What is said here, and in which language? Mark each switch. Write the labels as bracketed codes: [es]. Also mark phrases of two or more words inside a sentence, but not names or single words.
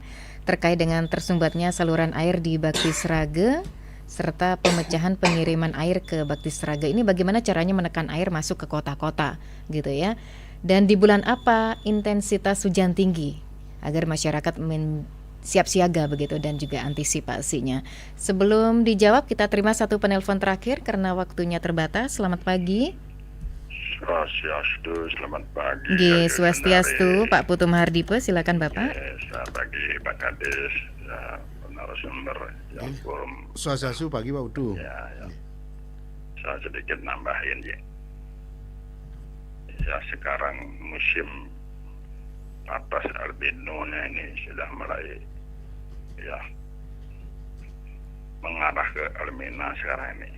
[id] Terkait dengan tersumbatnya saluran air di Bakti Seraga serta pemecahan pengiriman air ke Bakti Seraga ini, bagaimana caranya menekan air masuk ke kota-kota gitu ya. Dan di bulan apa intensitas hujan tinggi agar masyarakat siap siaga begitu dan juga antisipasinya. Sebelum dijawab, kita terima satu penelpon terakhir karena waktunya terbatas. Selamat pagi. Swastiastu, selamat pagi. Swastiastu, Pak Putu Mahardipe, silakan Bapak. Selamat pagi Pak Kades, narasumber yang forum. Swastiastu pagi Pak Putu. Ya. Saya sedikit nambahin ya. Ya sekarang musim atas albinonya ini sudah mulai ya mengarah ke Almina sekarang ini.